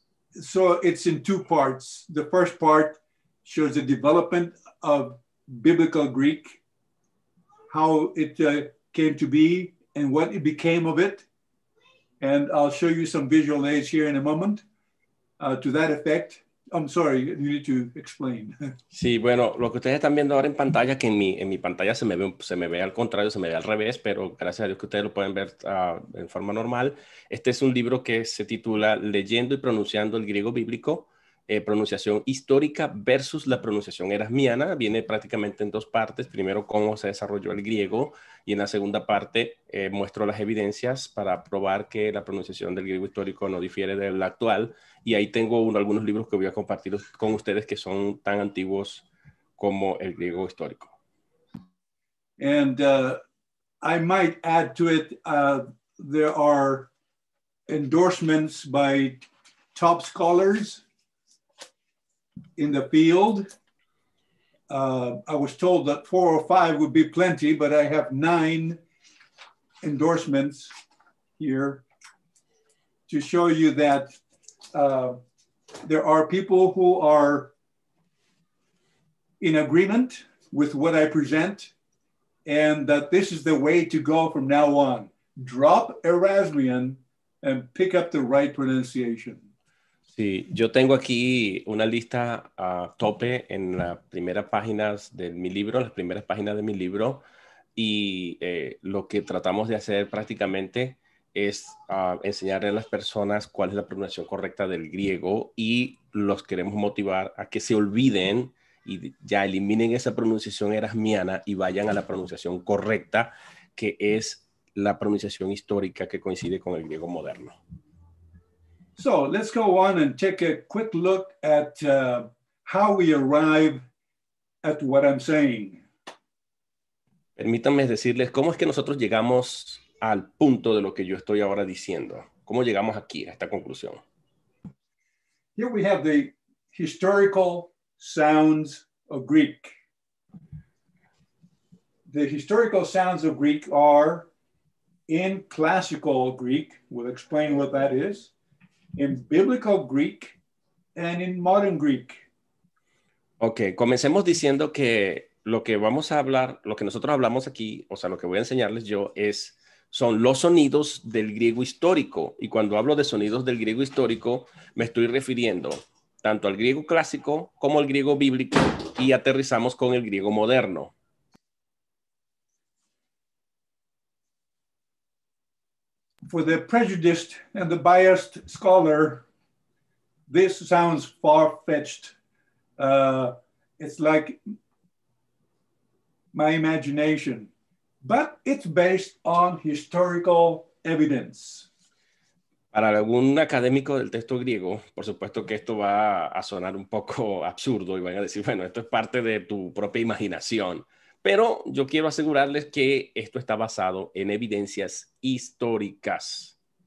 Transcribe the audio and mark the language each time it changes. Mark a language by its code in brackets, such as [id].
[en] So it's in two parts. The first part shows the development of Biblical Greek, how it came to be, and what it became of it. And I'll show you some visual aids here in a moment to that effect. I'm sorry, you need to explain. [es] Sí, bueno, lo que ustedes están viendo ahora en pantalla, que en mi pantalla se me ve al contrario, se me ve al revés, pero gracias a Dios que ustedes lo pueden ver en forma normal. Este es un libro que se titula Leyendo y pronunciando el griego bíblico. pronunciación histórica versus la pronunciación erasmiana. Viene prácticamente en dos partes. Primero, cómo se desarrolló el griego, y en la segunda parte muestro las evidencias para probar que la pronunciación del griego histórico no difiere de la actual. Y ahí tengo algunos libros que voy a compartir con ustedes que son tan antiguos como el griego histórico. [en] And I might add to it, there are endorsements by top scholars in the field. I was told that 4 or 5 would be plenty, but I have 9 endorsements here to show you that there are people who are in agreement with what I present, and that this is the way to go from now on. Drop Erasmian and pick up the right pronunciation. [es] Sí, yo tengo aquí una lista a tope en las primeras páginas de mi libro, y lo que tratamos de hacer prácticamente es enseñarle a las personas cuál es la pronunciación correcta del griego, y los queremos motivar a que se olviden y ya eliminen esa pronunciación erasmiana y vayan a la pronunciación correcta, que es la pronunciación histórica que coincide con el griego moderno. [en] So let's go on and take a quick look at how we arrive at what I'm saying. [es] Permítanme decirles cómo es que nosotros llegamos al punto de lo que yo estoy ahora diciendo. ¿Cómo llegamos aquí a esta conclusión? [en] Here we have the historical sounds of Greek. The historical sounds of Greek are in classical Greek, we'll explain what that is, in biblical Greek, and in modern Greek. [es] Ok, comencemos diciendo que lo que vamos a hablar, lo que nosotros hablamos aquí, o sea, lo que voy a enseñarles yo son los sonidos del griego histórico. Y cuando hablo de sonidos del griego histórico, me estoy refiriendo tanto al griego clásico como al griego bíblico, y aterrizamos con el griego moderno. [en] For the prejudiced and the biased scholar, this sounds far-fetched. It's like my imagination, but it's based on historical evidence. [es] Para algún académico del texto griego, por supuesto que esto va a sonar un poco absurdo y van a decir, bueno, esto es parte de tu propia imaginación. Pero yo quiero asegurarles que esto está basado en evidencias históricas.